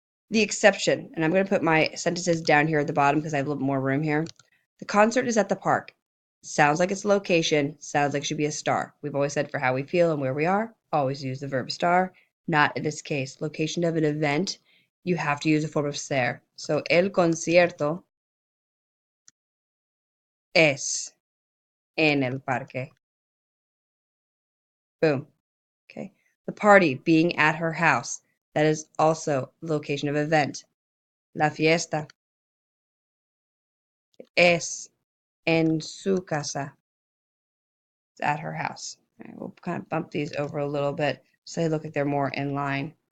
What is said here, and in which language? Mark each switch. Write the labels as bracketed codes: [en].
[en] The exception, and I'm going to put my sentences down here at the bottom because I have a little more room here. The concert is at the park. Sounds like it's a location. Sounds like it should be a star. We've always said for how we feel and where we are, always use the verb star. Not in this case. Location of an event, you have to use a form of ser. [es] So el concierto es en el parque. [en] Boom. Okay. The party being at her house. That is also location of event. [es] La fiesta es en su casa. [en] It's at her house. All right, we'll kind of bump these over a little bit so they look like they're more in line.